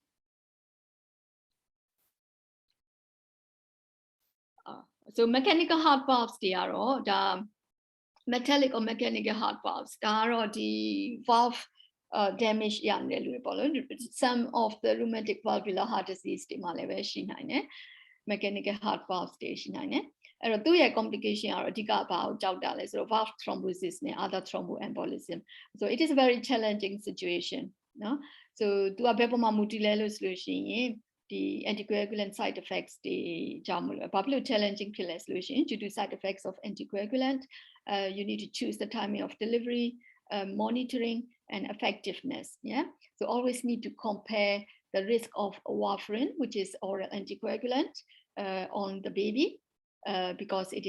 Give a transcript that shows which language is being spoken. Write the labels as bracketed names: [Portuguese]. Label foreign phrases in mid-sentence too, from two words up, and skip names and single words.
[English] so mechanical heart valves they are all the metallic or mechanical heart valves they are the valve damage some of the rheumatic valvular heart disease mechanical heart valves [Burmese] အဲ့တော့သူ့ရဲ့ complication ကတော့အဓိကဘာကိုကြောက်တာလဲဆိုတော့ [English] valve thrombosis နဲ့ other thromboembolism so it is a very challenging situation နော် so [Burmese] သူကဘယ်ပေါ်မှာမူတည်လဲလို့ဆိုလို့ရှိရင်ဒီ [English] anticoagulant side effects [Burmese] တွေကြောင့်မလို့ဘာဖြစ်လို့ challenging ဖြစ်လဲဆိုလို့ရှိရင် [English] due to side effects of anticoagulant you need to choose the timing of delivery monitoring and effectiveness yeah so always need to compare the risk of warfarin which is oral anticoagulant on the baby because it